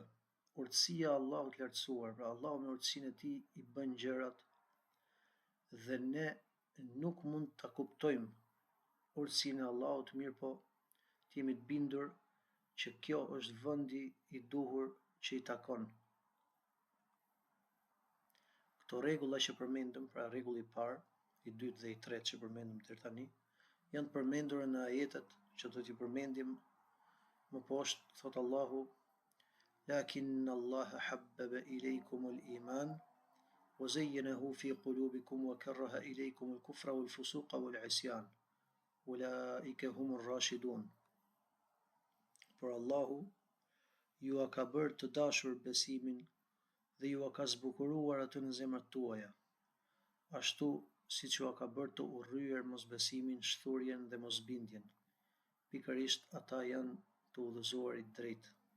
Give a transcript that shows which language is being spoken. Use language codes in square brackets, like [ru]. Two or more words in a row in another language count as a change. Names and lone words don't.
[sq] Urtësia e Allahut lartësuar, pra Allahu me urtësinë e tij i bën gjërat dhe ne nuk mund ta kuptojmë urtësinë e Allahut, mirë po të jemi të bindur që kjo është vendi i duhur që i takon. Këto rregulla që përmendëm, pra rregulli i parë, i dytë dhe i tretë që përmendëm deri tani, janë të përmendura në ajetet që do t'i përmendim më poshtë. Thot Allahu: [ar] "لكن الله حبب إليكم الإيمان وزينه في قلوبكم وكره إليكم الكفر والفسوق والعصيان. أولئك هم الراشدون." [sq] Por Allahu ju a ka bërë të dashur besimin dhe ju a ka zbukuruar atë në zemrat tuaja, ashtu siç ju a ka bërë të urryer mosbesimin, shturjen dhe mosbindjen. Pikërisht ata janë të udhëzuarit drejt.